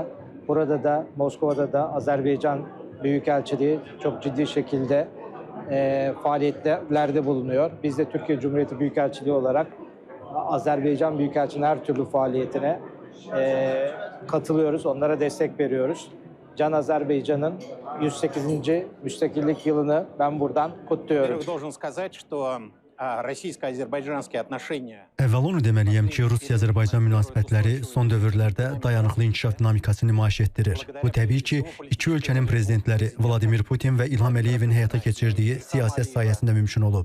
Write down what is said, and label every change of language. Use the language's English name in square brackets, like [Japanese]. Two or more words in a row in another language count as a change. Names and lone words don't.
[Turkish] Burada da Moskova'da da Azerbaycan Büyükelçiliği çok ciddi şekilde faaliyetlerde bulunuyor. Biz de Türkiye Cumhuriyeti Büyükelçiliği olarak Azerbaycan Büyükelçiliğinin her türlü faaliyetine katılıyoruz. Onlara destek veriyoruz. Can Azerbaycan'ın 108. müstakillik yılını ben buradan kutluyorum. [Azerbaijani] Əvvəl onu deməliyəm ki, Rusiya-Azərbaycan münasibətləri son dövrlərdə dayanıqlı inkişaf dinamikası nümayiş etdirir. Bu təbii ki, iki ölkənin prezidentləri Vladimir Putin və İlham Əliyevin həyata keçirdiyi siyasət sayəsində mümkün olub.